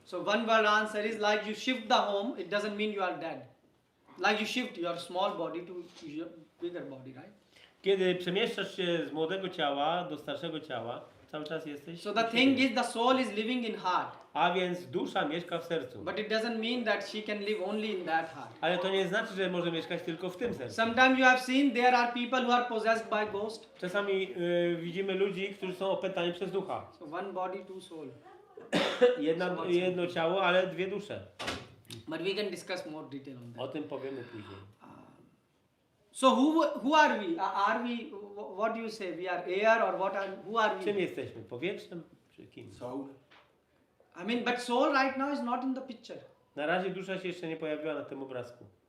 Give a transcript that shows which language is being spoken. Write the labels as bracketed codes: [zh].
[en] So one word answer is like you shift the home, it doesn't mean you are dead. Like you shift your small body to your bigger body, right? [pl] Kiedy przemieszczasz się z młodego ciała do starszego ciała, cały czas jesteś. [en] So the thing is the soul is living in heart. [pl] A więc dusza mieszka w sercu. [en] But it doesn't mean that she can live only in that heart. [pl] Ale to nie znaczy, że może mieszkać tylko w tym sercu. [en] Sometimes you have seen there are people who are possessed by ghost. [pl] Czasami widzimy ludzi, którzy są opętani przez ducha. [en] So one body, two soul. [pl] Jedno ciało, ale dwie dusze. [en] But we can discuss more detail on [pl] O [en] that. [pl] tym powiemy później. [en] So who are we? Are we? What do you say? We are air or what are? Who are [pl] Czym [en] we? [pl] jesteśmy? Powietrzem czy kim? [en] Soul. I mean, but soul right now is not in the picture. [pl] Na razie dusza się jeszcze nie pojawiła na tym obrazku.